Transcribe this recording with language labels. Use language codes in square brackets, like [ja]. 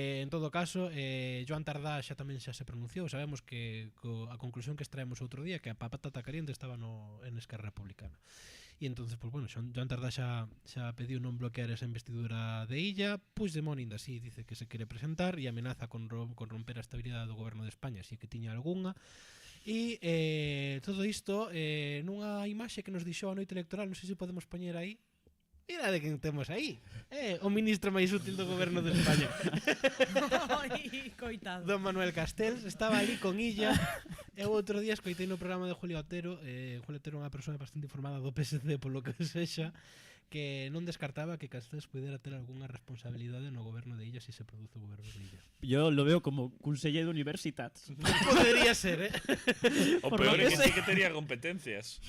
[gl] En todo caso, Joan Tardá xa tamén xa se pronunciou. Sabemos que a conclusión que extraemos outro día que a patata caliente estaba en Esquerra Republicana. E entonces, pues bueno, Joan Tardá xa pediu non bloquear esa investidura de Illa. Puigdemont ainda así dice que se quere presentar e amenaza con romper a estabilidade do goberno de España, si é que tiña algunha. E todo isto nunha imaxe que nos dixou a noite electoral, non sei se podemos poñer aí. Mira de quen temos aí. O ministro máis útil do goberno de España. Ai, coitado. Don Manuel Castells estaba ali con Illa. Eu outro día escoitei no programa de Julio Otero. Julio Otero é unha persoa bastante informada do PSC, polo que sexa, que non descartaba que Castells pudera ter algunha responsabilidade no goberno de Illa se se produce o goberno de Illa. [es] Yo lo veo como conseller de universitats. Podría ser, [gl] O peor é que sí que tería competencias.